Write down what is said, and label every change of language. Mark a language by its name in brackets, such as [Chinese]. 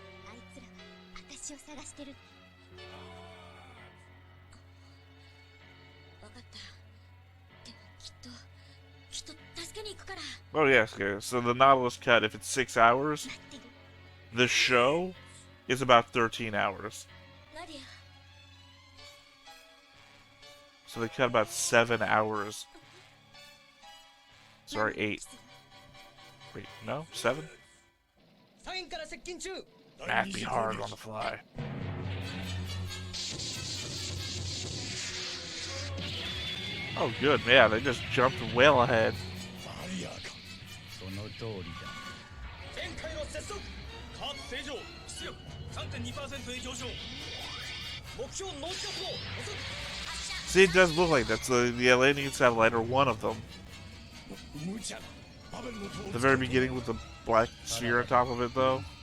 [Japanese] あいつらが私を探してる。わかった。でもきっと助けに行くから。 [English] Oh yes, okay. So the Nautilus cut, if it's 6 hours, [Japanese] 待ってる。 [English] the show is about 13 hours. [Japanese] ナディア。 [English] So they cut about 7 hours. Sorry, 8. Wait, no? 7? [Japanese] 左舷から接近中 [English] That'd be hard on the fly. Oh, good. Yeah, they just jumped well ahead. [Japanese] バリアかその通りだ前回の接続カーブ正常出力 3.2% へ上昇目標ノースを遅く [English] See, it does look like that's the Atlantean satellite, or one of them. [Japanese] 無茶だ [English] The very beginning with the black sphere on top of it, though.